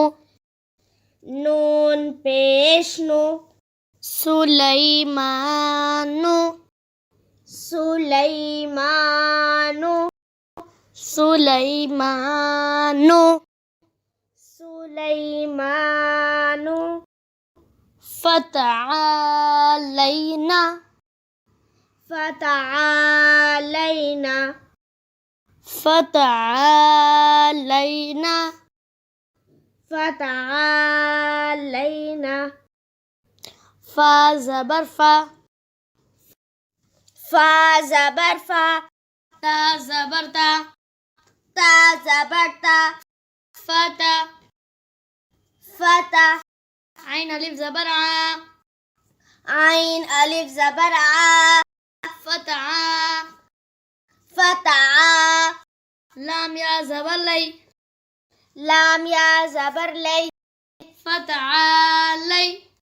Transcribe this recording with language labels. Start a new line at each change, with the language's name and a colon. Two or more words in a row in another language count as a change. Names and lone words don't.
Urdu: نون پیش نُ सुलैमानु सुलैमानु सुलैमानु सुलैमानु فتعالينا فتعالينا فتعالينا فتعالينا فا زبر فا فا زبر فا تا زبر تا تا زبر تا فتا فتا عين ألف زبر ع عين ألف زبر ع فتعا فتعا لام يا زبر لي لام يا زبر لي فتعالي